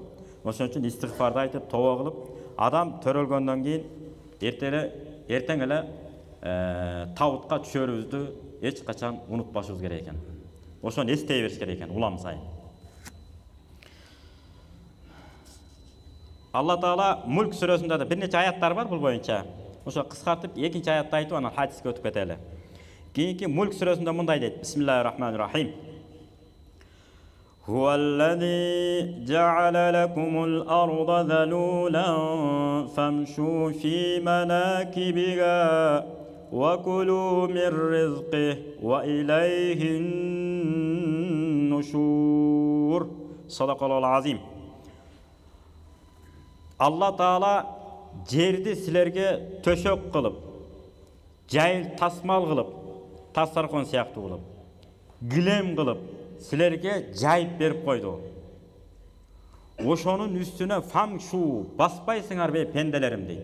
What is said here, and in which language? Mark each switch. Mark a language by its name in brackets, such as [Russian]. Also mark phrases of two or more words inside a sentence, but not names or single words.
[Kyrgyz] Ошон үчүн истигфарды айтып, тобо кылып, адам төрөлгөндөн кийин эртең эле табутка түшөрүбүздү эч качан унутпашыбыз керек экен. Ошону эстей бериш керек экен улам сайын. Алла Таала Мулк сүрөсүндө да бир нече аяттар бар бул боюнча. Ошо кыскартып экинчи аятты айтып, анан хадиске өтүп кетели. Кийинки Мулк сүрөсүндө мындай дейт: [Arabic] بسم الله الرحمن الرحيم. هو الذي جعل لكم الأرض ذلولا فامشوا في مناكبها وكلوا من رزقه وإليه النشور. صدق الله العظيم. [Kyrgyz] Allah Taala жерди силерге төшөк кылып, жайыл тасмал кылып, тастаркон сыяктуу кылып, килем кылып силерге жайып берип койду. Ошонун үстүнө фамшу, баспайсыңарбы пенделерим дейт.